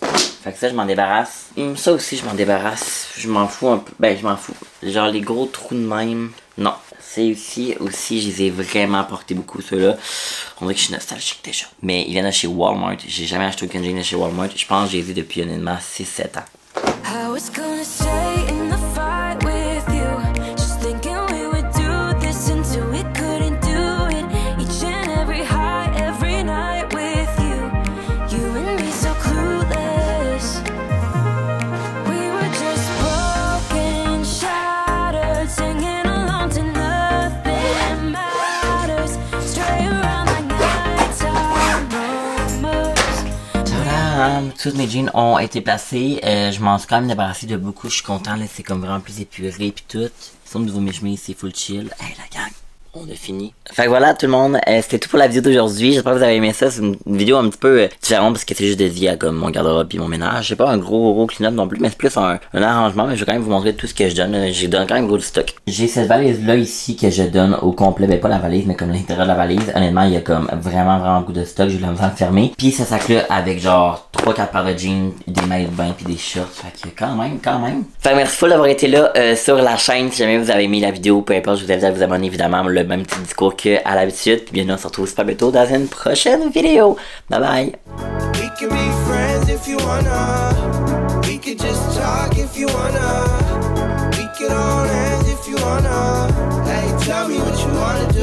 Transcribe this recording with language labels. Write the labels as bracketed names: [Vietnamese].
[French] Fait que ça, je m'en débarrasse. Ça aussi, je m'en débarrasse. Je m'en fous un peu. Ben, je m'en fous. Genre, les gros trous de même. Non. C'est aussi, je les ai vraiment portés beaucoup, ceux-là. On dirait que je suis nostalgique déjà. Mais ils viennent de chez Walmart. J'ai jamais acheté aucun jean de chez Walmart. Je pense que je les ai depuis honnêtement 6-7 ans. [English] I was gonna stay in the fight with you, just thinking we would do this until we couldn't do it. Each and every high, every night with you, you and me so clueless. We were just broken, shattered, singing along to nothing matters. Stray around like nighttime rumors. Tadam! [French] Tous mes jeans ont été placés. Je m'en suis quand même débarrassé de beaucoup. Je suis content. Là, c'est comme vraiment plus épuré puis tout. Sinon, au niveau de mes chemises, c'est full chill. Hey la gang! On a fini. Fait que voilà tout le monde, c'était tout pour la vidéo d'aujourd'hui. J'espère que vous avez aimé ça. C'est une vidéo un petit peu différente parce que c'est juste dédié à comme mon garde-robe et mon ménage. C'est pas un gros clean-up non plus, mais c'est plus un arrangement. Mais je vais quand même vous montrer tout ce que je donne. Je donne quand même gros du stock. J'ai cette valise-là ici que je donne au complet. Ben pas la valise, mais comme l'intérieur de la valise. Honnêtement, il y a comme vraiment beaucoup de stock. Je vais le fermer. Puis ce sac-là avec genre 3-4 paires de jeans, des maillots de bain puis des shorts. Fait que quand même. Fait que merci full d'avoir été là sur la chaîne. Si jamais vous avez aimé la vidéo, peu importe, je vous invite à vous abonner évidemment. Le même petit discours qu'à l'habitude. Puis bien, on se retrouve super bientôt dans une prochaine vidéo. Bye bye. [English] We can be friends if you wanna. We could just talk if you wanna. We could hold hands if you wanna. Hey, tell me what you wanna.